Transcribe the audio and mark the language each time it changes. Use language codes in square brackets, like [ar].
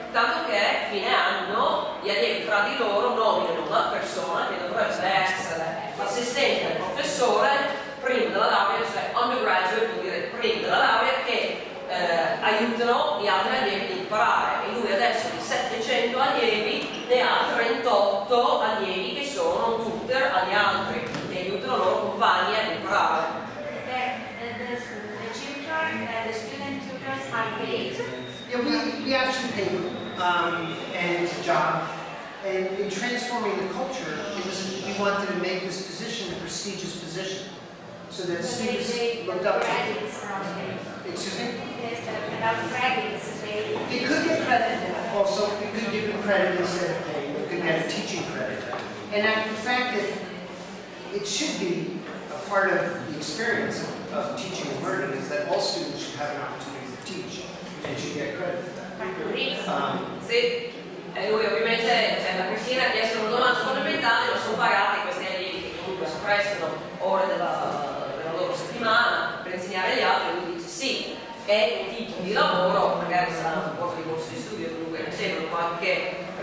[it] Tanto che fine anno gli allievi fra di loro nominano una persona che dovrebbe essere l'assistente del professore prima della laurea, cioè undergraduate vuol dire prima della laurea, che aiutano gli altri allievi ad imparare. E lui adesso di 700 allievi ne ha 38 allievi che sono tutor agli altri, che aiutano i loro compagni ad imparare. [en] The student tutors are paid. Yeah, we actually pay and job, and in transforming the culture, we wanted to make this position a prestigious position, so that students looked up to it. Credits from it. Excuse me? Yes, about credits. They could get credit. Also, we could give them credit instead of pay. We could get a teaching credit, and in fact, it should be a part of the experience of teaching and learning is that all students should have an opportunity to teach and should get credit for that. [it] Sì, lui ovviamente, cioè, la Cristina ha chiesto una domanda fondamentale, ma sono pagati questi allievi che comunque si prestano ore della loro settimana per insegnare agli altri, lui dice sì, è un tipo di lavoro, magari saranno un po' di corsi di studio, comunque ricevono qualche